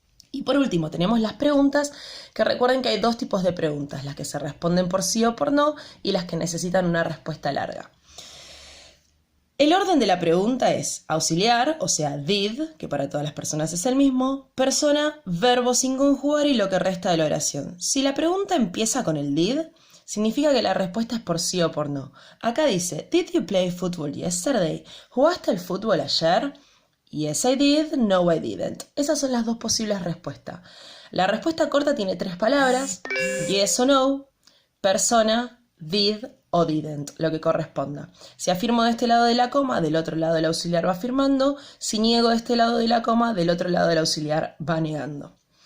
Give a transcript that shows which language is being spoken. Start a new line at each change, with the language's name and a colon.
Spanish: Y por último tenemos las preguntas, que recuerden que hay dos tipos de preguntas, las que se responden por sí o por no, y las que necesitan una respuesta larga. El orden de la pregunta es auxiliar, o sea, did, que para todas las personas es el mismo, persona, verbo sin conjugar y lo que resta de la oración. Si la pregunta empieza con el did, significa que la respuesta es por sí o por no. Acá dice,
English: did you play football yesterday?
Spanish: ¿Jugaste al fútbol ayer?
English: Yes, I did, no, I didn't.
Spanish: Esas son las dos posibles respuestas. La respuesta corta tiene tres palabras, yes o no, persona, did o didn't, lo que corresponda. Si afirmo de este lado de la coma, del otro lado el auxiliar va afirmando. Si niego de este lado de la coma, del otro lado el auxiliar va negando.